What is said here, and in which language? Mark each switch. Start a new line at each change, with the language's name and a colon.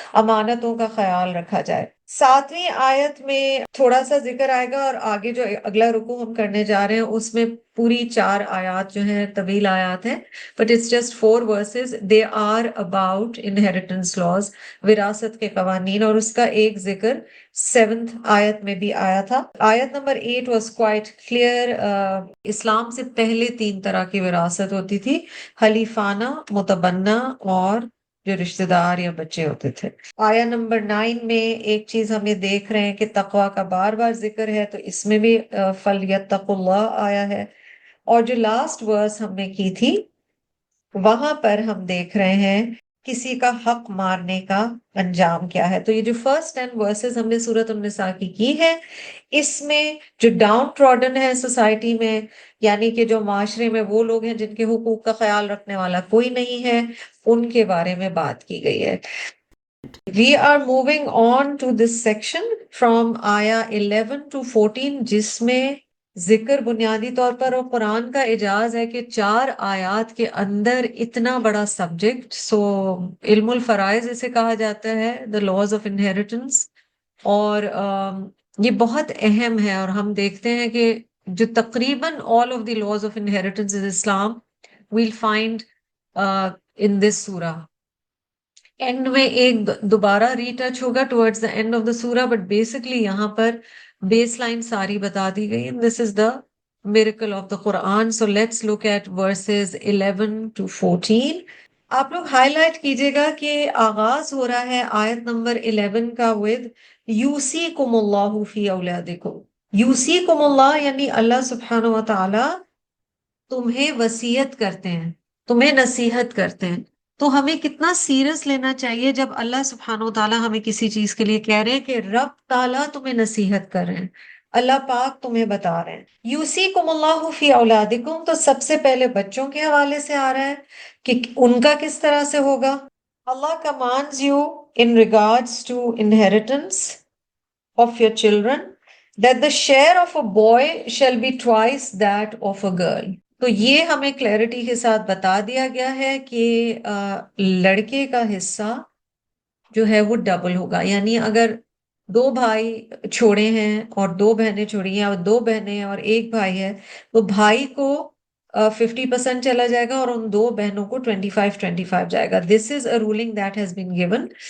Urdu: امانتوں کا خیال رکھا جائے. 7ویں آیت میں تھوڑا سا ذکر آئے گا، اور آگے جو اگلا رکوع ہم کرنے جا رہے ہیں اس میں پوری 4 آیات جو ہیں طویل آیات ہیں،
English: but it's just 4 verses. They are about inheritance laws،
Urdu: وراثت کے قوانین، اور اس کا ایک ذکر 7th آیت میں بھی آیا تھا.
English: آیت نمبر 8 was quite clear.
Urdu: اسلام سے پہلے 3 طرح کی وراثت ہوتی تھی، حلیفانہ، متبنہ، اور جو رشتہ دار یا بچے ہوتے تھے. آیا نمبر 9 میں ایک چیز ہم یہ دیکھ رہے ہیں کہ تقوی کا بار بار ذکر ہے، تو اس میں بھی فَلْيَتَّقُوا اللَّهَ آیا ہے. اور جو لاسٹ ورس ہم نے کی تھی وہاں پر ہم دیکھ رہے ہیں کسی کا حق مارنے کا انجام کیا ہے. تو یہ جو فرسٹ 10 ورسز ہم نے سورۃ النساء کی ہے، اس میں جو ڈاؤن ٹراڈن ہے سوسائٹی میں، یعنی کہ جو معاشرے میں وہ لوگ ہیں جن کے حقوق کا خیال رکھنے والا کوئی نہیں ہے، ان کے بارے میں بات کی گئی ہے.
English: We are moving on to this section from
Urdu: آیا 11 to 14، جس میں ذکر بنیادی طور پر اور قرآن کا اعجاز ہے کہ 4 آیات کے اندر اتنا بڑا سبجیکٹ. سو علم الفرائض اسے کہا جاتا ہے،
English: the laws of inheritance،
Urdu: اور یہ بہت اہم ہے. اور ہم دیکھتے ہیں کہ جو تقریباً
English: all of the laws of inheritance in Islam we'll find in this surah. And میں ایک دوبارہ retouch ہوگا towards the end of the سورہ، but basically
Urdu: یہاں پر بیس لائن ساری بتا دی گئی.
English: This is the miracle of the Quran. So let's look at verses 11 to 14.
Urdu: آپ لوگ ہائی لائٹ کیجیے گا کہ آغاز ہو رہا ہے آیت نمبر 11 کا ود یوسیکم اللہ فی اولادکم. یوسیکم اللہ یعنی اللہ سبحانہ و تعالی تمہیں وصیت کرتے ہیں، تمہیں نصیحت کرتے ہیں. تو ہمیں کتنا سیریس لینا چاہیے جب اللہ سبحانہ و تعالیٰ ہمیں کسی چیز کے لیے کہہ رہے ہیں کہ رب تعالیٰ تمہیں نصیحت کر رہے ہیں، اللہ پاک تمہیں بتا رہے ہیں. یوسیکم اللہ فی اولادکم، تو سب سے پہلے بچوں کے حوالے سے آ رہا ہے کہ ان کا کس طرح سے ہوگا.
English: Allah commands you in regards to inheritance of your children that the share of a boy shall be twice that of a girl.
Urdu: تو یہ ہمیں کلیئرٹی کے ساتھ بتا دیا گیا ہے کہ لڑکے کا حصہ جو ہے وہ ڈبل ہوگا. یعنی اگر 2 بھائی چھوڑے ہیں اور 2 بہنیں چھوڑی ہیں، اور 2 بہنیں ہیں اور 1 بھائی ہے، تو بھائی کو 50% چلا جائے گا اور ان 2 بہنوں کو 25-25 جائے گا.
English: This is a ruling that has been given.